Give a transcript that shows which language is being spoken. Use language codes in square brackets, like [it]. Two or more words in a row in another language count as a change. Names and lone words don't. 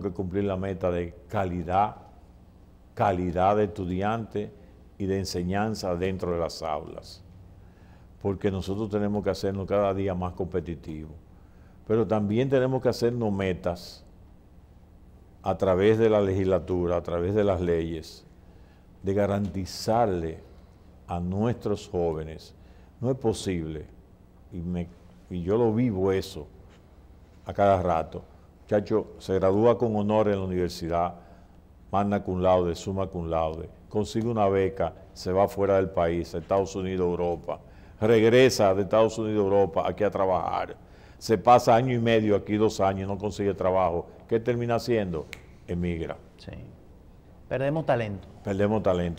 [es] que cumplir la meta de calidad de estudiantes y de enseñanza dentro de las aulas, porque nosotros tenemos que hacernos cada día más competitivos, pero también tenemos que hacernos metas a través de la legislatura, a través de las leyes, de garantizarle a nuestros jóvenes. No es posible, y yo lo vivo eso a cada rato. Muchacho, se gradúa con honor en la universidad, [la] magna cum laude, summa cum laude, [es] consigue una beca, se va fuera del país, a Estados Unidos, Europa, regresa de Estados Unidos, Europa, aquí a trabajar, se pasa año y medio aquí, 2 años, no consigue trabajo. ¿Qué termina haciendo? Emigra. Sí. Perdemos talento. Perdemos talento.